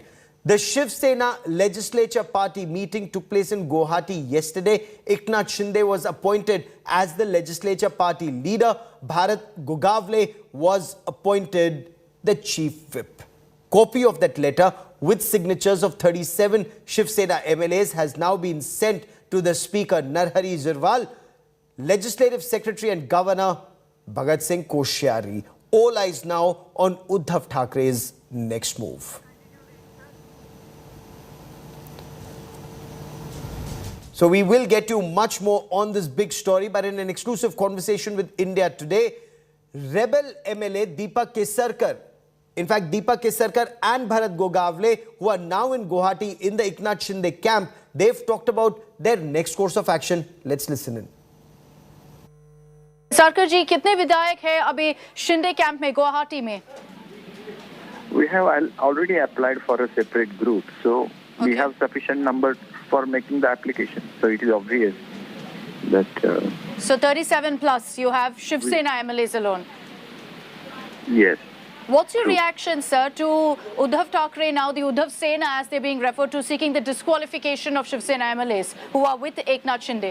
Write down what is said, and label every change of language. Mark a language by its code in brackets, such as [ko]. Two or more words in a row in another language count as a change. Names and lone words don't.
[en] The Shiv Sena legislature party meeting took place in Guwahati yesterday. Eknath Shinde was appointed as the legislature party leader. Bharat Gogavle was appointed the chief whip. Copy of that letter with signatures of 37 Shiv Sena MLAs has now been sent to the Speaker Narhari Zirwal, Legislative Secretary and Governor Bhagat Singh Koshyari. All eyes now on Uddhav Thackeray's next move. So we will get you much more on this big story, but in an exclusive conversation with India Today, rebel MLA Deepak Kesarkar, in fact Deepak Kesarkar and Bharat Gogavle, who are now in Guwahati in the Eknath Shinde camp, they've talked about their next course of action. Let's listen in. [hi] सरकर जी कितने विधायक हैं अभी शिंदे कैंप में गुवाहाटी में? [en] We have already applied for a separate group, so we have sufficient number for making the application. So it is obvious that. So 37 plus, you have Shiv Sena MLAs alone. Yes. What's your reaction, sir, to Uddhav Thackeray, now the Uddhav Sena as they're being referred to, seeking the disqualification of Shiv Sena MLAs who are with Eknath Shinde?